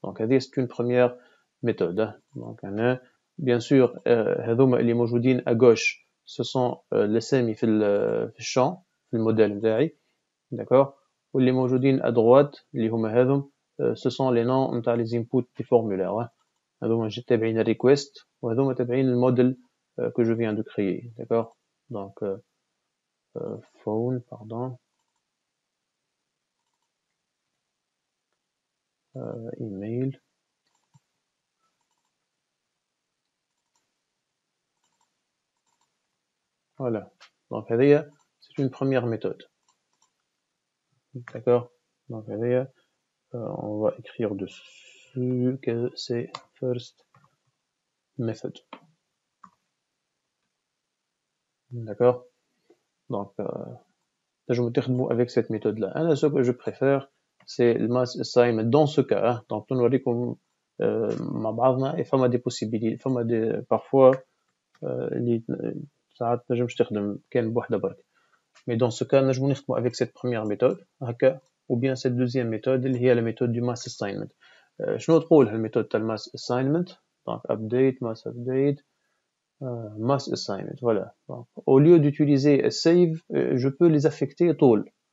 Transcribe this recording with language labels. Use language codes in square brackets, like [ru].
[fr] donc [ar] هذه [fr] c'est une première méthode. [ar] donc أنا [fr] bien sûr [ar] هذوما اللي موجودين [fr] à gauche ce sont [ar] الاسامي في الشامp في الموديل نتاعي. [fr] d'accord [ar] واللي موجودين [fr] à droite [ar] اللي هما هذم [fr] ce sont les noms [ar] نتاع [fr] les inputs des formulaires. [ar] هذوما تابعين ال request وهذوما تابعين الموديل [fr] que je viens de créer. d'accord donc phone pardon email voilà. donc [ar] هذه [fr] c'est une première méthode. d'accord donc هذه on va écrire dessus que c'est first method. d'accord donc je vais [ar] تخدموا [fr] avec cette méthode là. [ar] أنا [fr] ce que je préfère c'est le mass assignment dans ce cas. [ar] donc نوريكم مع بعضنا et فما [fr] des possibilités [ar] فما [fr] des parfois [ar] اللي ساعات نجمش تخدم كان بوحدة برك. [fr] mais dans ce cas [ar] نجمو نخدموا [fr] avec cette première méthode [ar] هكا [fr] ou bien cette deuxième méthode [ar] اللي هي [fr] la méthode du mass assignment. [ar] شنو تقول هالميثود تاع mass assignment donc update mass update mass assignment. [fr] voilà donc au lieu d'utiliser save je peux les affecter [ar] طول.